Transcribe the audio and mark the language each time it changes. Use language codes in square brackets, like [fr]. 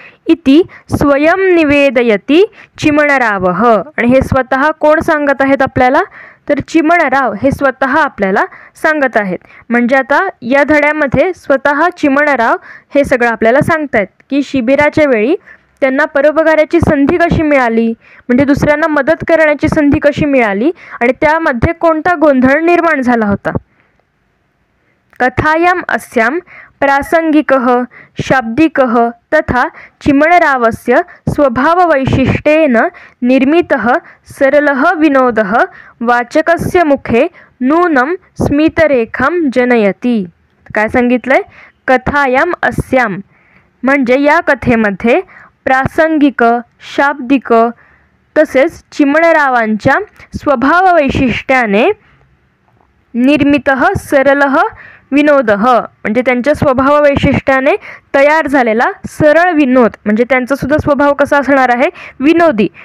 [sa] इति स्वयं निवेदयति चिमणरावः [mr] आणि हे स्वतः कोण सांगत आहेत आपल्याला, तर चिमणराव हे स्वतः आपल्याला सांगत आहेत. म्हणजे आता या धड्यामध्ये स्वतः चिमणराव हे सगळं आपल्याला सांगतायत की शिबिराच्या वेळी त्यांना परोपकाराची संधी कशी मिळाली, म्हणजे दुसऱ्यांना मदत करण्याची संधी कशी मिळाली आणि त्यामध्ये कोणता गोंधळ निर्माण झाला होता. [sa] कथायाम अस्यां प्रासंगिकः शाब्दिकः तथा चिमणरावस्य स्वभाववैशिष्ट्येन निर्मितः सरलः विनोदः वाचकस्य मुखे नूनं स्मितरेखां जनयति. [mr] काय सांगितलंय, [sa] कथायाम अस्यां [mr] म्हणजे या कथेमध्ये प्रासंगिक, शाब्दिक तसेच चिमणरावांच्या स्वभाववैशिष्ट्याने [sa] निर्मितः सरलः विनोदः [mr] म्हणजे त्यांच्या स्वभाववैशिष्ट्याने तयार झालेला सरळ विनोद म्हणजे त्यांचा सुद्धा स्वभाव कसा असणार आहे, विनोदी.